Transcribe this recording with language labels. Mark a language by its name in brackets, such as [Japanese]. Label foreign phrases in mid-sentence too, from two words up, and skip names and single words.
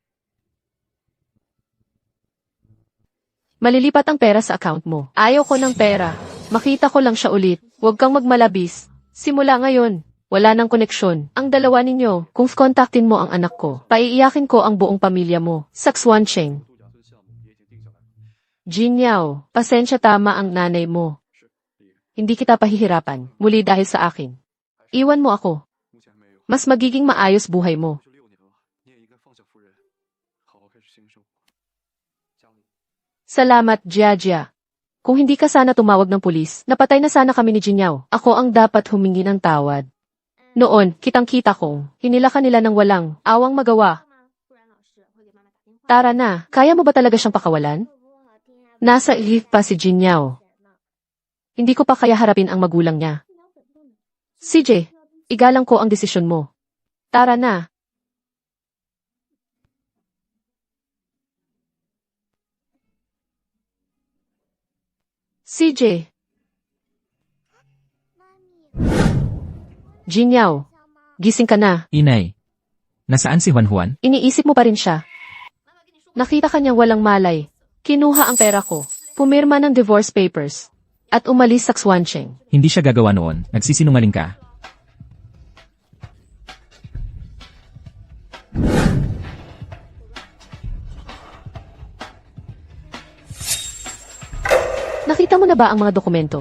[Filipino] Malilipat ang pera sa account mo. Ayaw ko ng pera. Makita ko lang siya ulit. Huwag kang magmalabis. Simula ngayon, wala nang koneksyon. Ang dalawa ninyo, kung kontaktin mo ang anak ko, paiiyakin ko ang buong pamilya mo. Saxwan Cheng. [Chinese] 度假村项目也已经定下来了。 [Filipino] Jin Yao, pasensya tama ang nanay mo. Hindi kita pahihirapan, muli dahil sa akin. Iwan mo ako. [Chinese] 目前还没有。 [Filipino] Mas magiging maayos buhay mo. [Chinese] 就6年了，你也应该放下夫人，好好开始新生活。家里。 [Filipino] Salamat, Jia. Kung hindi ka sana tumawag ng pulis, napatay na sana kami ni Jin Yao. Ako ang dapat humingi ng tawad. Noon, kitang-kita kong, hinila ka nila ng walang awang magawa. [Chinese] 不然老师会给妈妈打电话。 [Filipino] Tara na, kaya mo ba talaga siyang pakawalan? [Chinese] 不好听啊。 [Filipino] Nasa ilip pa si Jin Yao. Hindi ko pa kaya harapin ang magulang niya. CJ, igalang ko ang desisyon mo. Tara na. CJ, [Chinese] 妈咪， Jin Yao, 想吗？ [Filipino] gising ka na. Inay. Nasaan si Juan Juan? Iniisip mo pa rin siya. Nakita ka niyang walang malay. Kinuha ang pera ko. Pumirma ng [English] divorce papers. [Filipino] At umalis sa Xuancheng. Hindi siya gagawa noon. Nagsisinungaling ka. Nakita mo na ba ang mga dokumento?